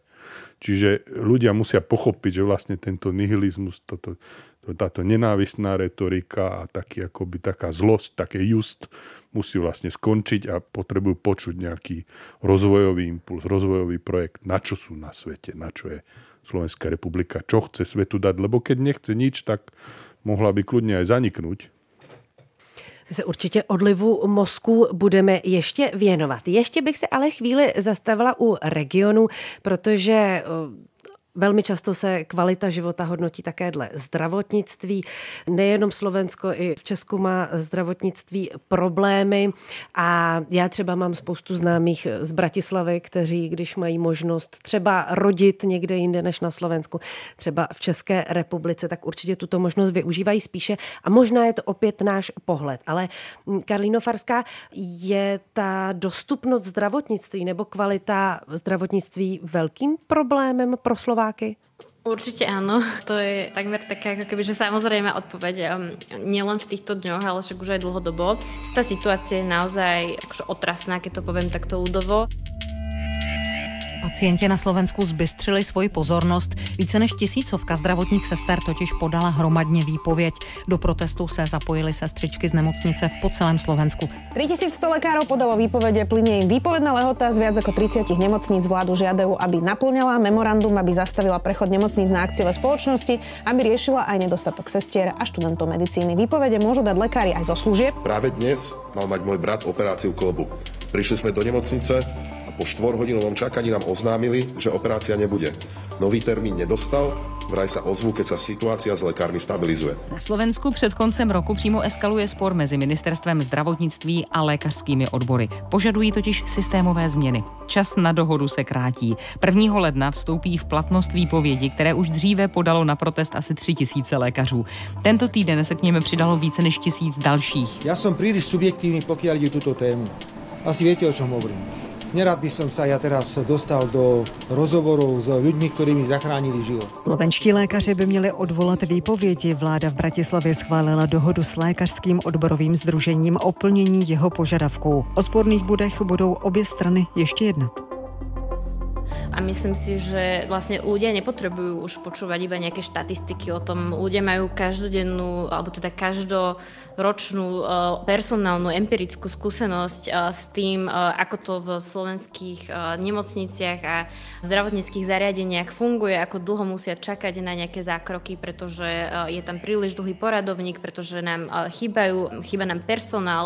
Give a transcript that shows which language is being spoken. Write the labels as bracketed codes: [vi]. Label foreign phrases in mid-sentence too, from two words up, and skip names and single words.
[sk] Čiže ľudia musia pochopiť, že vlastne tento nihilizmus, táto nenávistná retorika a taká zlosť, také just musí vlastne skončiť a potrebujú počuť nejaký rozvojový impuls, rozvojový projekt, na čo sú na svete, na čo je Slovenská republika, čo chce svetu dať, lebo keď nechce nič, tak mohla by kľudne aj zaniknúť. [cs] My se určitě odlivu mozku budeme ještě věnovat. Ještě bych se ale chvíli zastavila u regionu, protože velmi často se kvalita života hodnotí také dle zdravotnictví. Nejenom Slovensko, i v Česku má zdravotnictví problémy a já třeba mám spoustu známých z Bratislavy, kteří, když mají možnost třeba rodit někde jinde než na Slovensku, třeba v České republice, tak určitě tuto možnost využívají spíše a možná je to opět náš pohled. Ale Karlíno Farská, je ta dostupnost zdravotnictví nebo kvalita zdravotnictví velkým problémem pro Slováky? [sk] Určite áno, to je takmer taká ako keby, že samozrejme odpoveď nielen v týchto dňoch, ale však už aj dlhodobo. Tá situácia je naozaj otrasná, keď to poviem takto ľudovo. [cs] Pacienti na Slovensku zbystřili svoji pozornost. Více než 1000 zdravotních sester totiž podala hromadně výpověď. Do protestu se zapojili sestřičky z nemocnice po celém Slovensku. [sk] 3100 lekárov podalo výpovede, plynie im výpovedná lehota z viac ako 30 nemocníc. Vládu žiadajú, aby naplňala memorandum, aby zastavila prechod nemocníc na akciové spoločnosti, aby riešila aj nedostatok sestier a študentov medicíny. Výpovede môžu dať lekári aj zo služieb. Práve dnes mal mať môj brat operáciu kĺbu. Prišli sme do nemocnice. Po 4-hodinovom čakaní nám oznámili, že operácia nebude. Nový termín nedostal, vraj sa ozvu, keď sa situácia s lekármi stabilizuje. [cs] Na Slovensku před koncem roku přímo eskaluje spor mezi ministerstvem zdravotnictví a lékařskými odbory. Požadují totiž systémové změny. Čas na dohodu se krátí. 1. ledna vstoupí v platnost výpovědi, které už dříve podalo na protest asi 3000 lékařů. Tento týden se k něm přidalo více než 1000 dalších. [sk] Ja som príliš subjektívny, pokiaľ ide túto tému. Asi viete, o čom hovorím. Nerad by som sa ja teraz dostal do rozhovorov s ľuďmi, ktorí mi zachránili život. [cs] Slovenští lékaři by měli odvolat výpovědi. Vláda v Bratislavě schválila dohodu s lékařským odborovým sdružením o plnění jeho požadavků. O sporných bodech budou obě strany ještě jednat. [sk] A myslím si, že vlastne ľudia nepotrebujú už počúvať iba nejaké štatistiky o tom. Ľudia majú každodennú, alebo teda každoročnú personálnu empirickú skúsenosť s tým, ako to v slovenských nemocniciach a zdravotníckych zariadeniach funguje, ako dlho musia čakať na nejaké zákroky, pretože je tam príliš dlhý poradovník, pretože nám chýba nám personál.